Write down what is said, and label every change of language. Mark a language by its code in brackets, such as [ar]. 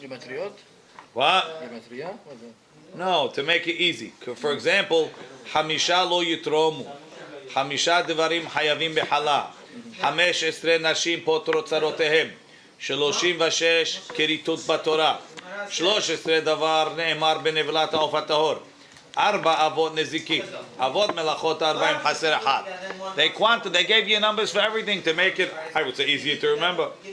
[en] Gematριot? What? Gematria? No, to make it easy. For example, [he] Hamisha lo yitromu. Hamisha devarim hayavim behala. 15 nashim potrot tzarotehem. 36 keritut בתורה. 13 דבר נאמר בנבלת העוף הטהור. 4 אבות נזיקים. אבות מלאכות 40 חסר אחד. [en] They gave you numbers for everything to make it, I would say, easier to remember.